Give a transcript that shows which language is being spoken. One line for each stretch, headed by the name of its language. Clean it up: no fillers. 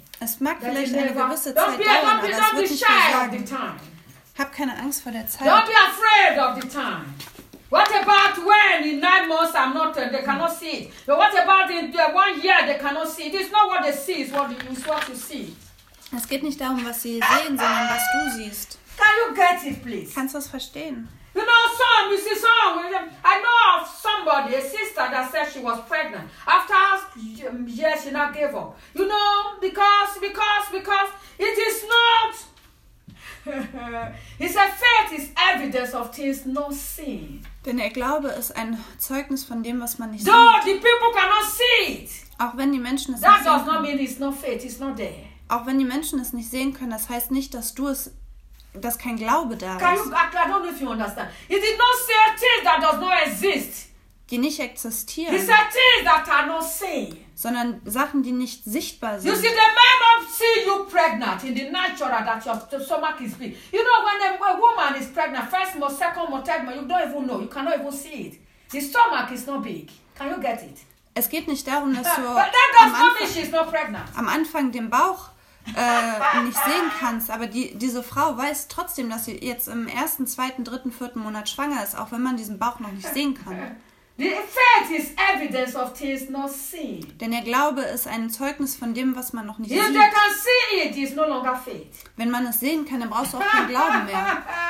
German: Es mag vielleicht eine gewisse Zeit dauern, aber es wird nicht versagen. Hab keine Angst vor der Zeit.
English: Don't be afraid of the time. What about when in 9 months I'm not, they cannot see it. But what about in 1 year they cannot see it. It's not what they see, it's what you see.
German: Es geht nicht darum, was sie sehen, sondern was du siehst.
English: Can you get it, please?
German: Kannst du es verstehen?
English: You know, some, you see, some, I know of somebody, a sister that said she was pregnant. After years, she now gave up. You know, because it is not, he said, faith is evidence of things not seen.
German: Denn der Glaube ist ein Zeugnis von dem, was man nicht
English: though
German: sieht.
English: Though the people cannot see it.
German: Auch wenn die Menschen es
English: that
German: nicht sehen
English: does not mean it's not faith, it's not there.
German: Auch wenn die Menschen es nicht sehen können, das heißt nicht, dass du es dass kein Glaube da ist.
English: I don't know if you understand. He did not say things that does not exist.
German: Die nicht existieren.
English: He said things that are not seen.
German: Sondern Sachen, die nicht sichtbar sind.
English: You see, the man not see you pregnant in the natural that your stomach is big. You know, when a woman is pregnant, first month, second month, third month, you don't even know. You cannot even see it. The stomach is not big. Can you get it?
German: Es geht nicht darum, dass du
English: but that does not mean she's not pregnant.
German: Am Anfang den Bauch nicht sehen kannst, aber diese Frau weiß trotzdem, dass sie jetzt im 1., 2., 3., 4. Monat schwanger ist, auch wenn man diesen Bauch noch nicht sehen kann.
English: The faith is evidence of things not seen.
German: Denn der Glaube ist ein Zeugnis von dem, was man noch nicht
English: if
German: sieht.
English: They can see it, it's no longer faith.
German: Wenn man es sehen kann, dann brauchst du auch keinen Glauben mehr.